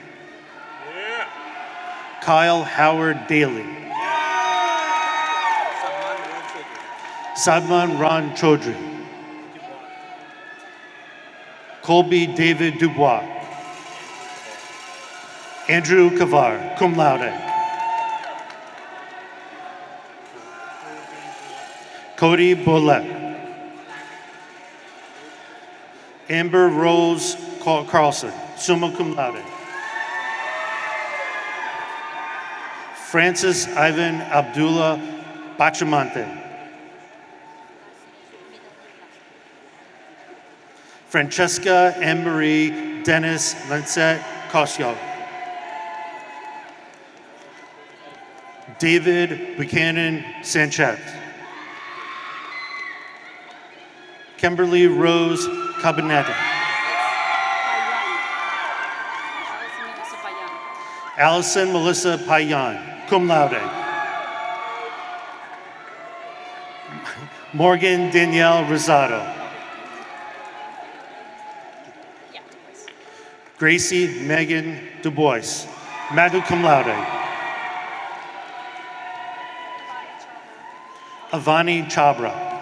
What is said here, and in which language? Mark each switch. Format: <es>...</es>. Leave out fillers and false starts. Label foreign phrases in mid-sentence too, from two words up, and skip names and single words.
<en>Kyle Howard Daly. Sadman Ron Chaudhry. Colby David Dubois. Andrew Kavar,</en> <la>cum laude.</la> <en>Cody Bolette. Amber Rose Carlson,</en> <la>summa cum laude.</la> <en>Francis Ivan Abdullah Bachamante. Francesca Anne-Marie Dennis Lancette Cosio. David Buchanan Sanchez. Kimberly Rose Cabanetta. Allison Melissa Payan,</en> <la>cum laude.</la> <en>Morgan Danielle Rosado. Gracie Megan Du Bois,</en> <la>magna cum laude.</la> <en>Avani Chabra.</en>